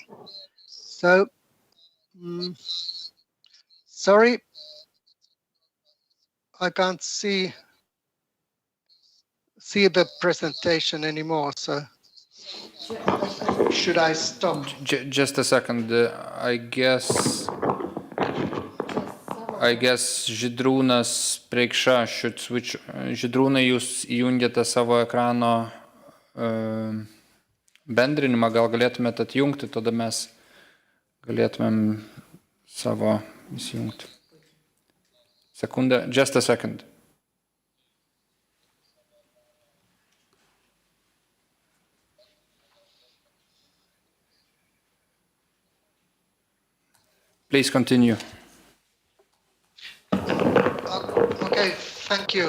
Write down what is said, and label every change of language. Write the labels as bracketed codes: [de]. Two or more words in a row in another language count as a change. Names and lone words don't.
[en] So, sorry, I can't see the presentation anymore. So, should I stop? Just a second. I guess Žydrūnas Preikša should switch. [lt] Žydrūnai, jūs įjungėte savo ekrano bendrinimą, gal galėtumėte atjungti, tada mes galėtumėm savo įsijungti. Sekundę, [en] just a second. Please continue. Okay, thank you.